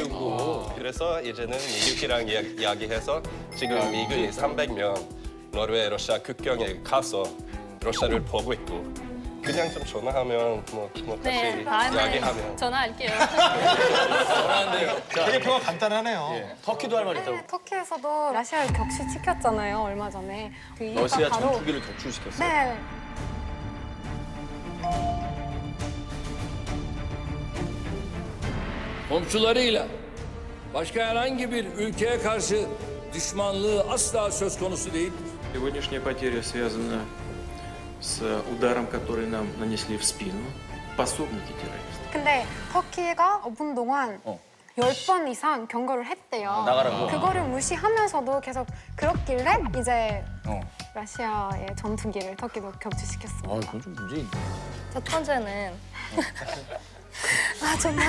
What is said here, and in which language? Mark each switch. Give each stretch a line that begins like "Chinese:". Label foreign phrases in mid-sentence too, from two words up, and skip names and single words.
Korean: 그래서 이제는 미국이랑 이야기해서 지금 미군이 300명 노르웨이 러시아 국경에 가서 러시아를 보고 있고 그냥 좀 전화하면 뭐 다시 네, 다음에 이야기하면 전화할게요. 되게 표가 간단하네요. 터키도 할 말 있다고. 터키에서도 러시아를 격추시켰잖아요, 얼마 전에. 그 이유가 러시아 바로- 전투기를 격추시켰어요. 네.
Turkish: komşularıyla başka herhangi bir ülkeye karşı düşmanlığı asla söz konusu değil.
Russian: Сегодняшняя потеря связана с ударом, который нам нанесли в спину пособники террористов.
Korean: 근데 터키가 5분 동안 10번 이상 경고를 했대요. 나가라고. 그거를 무시하면서도 계속 그렇길래 이제 러시아의 전투기를 터키도 격추시켰습니다. 그건 좀 문제인데. 첫 번째는 정말